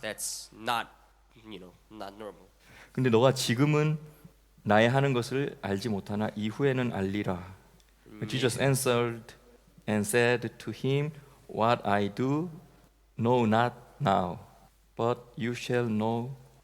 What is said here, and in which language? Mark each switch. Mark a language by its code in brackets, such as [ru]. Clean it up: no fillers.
[en] That's not normal. [ko] 근데 너가 지금은 나의 하는 것을 알지 못하나 이후에는 알리라. [en] Jesus answered and said to him, What I do, know not now, but you shall know.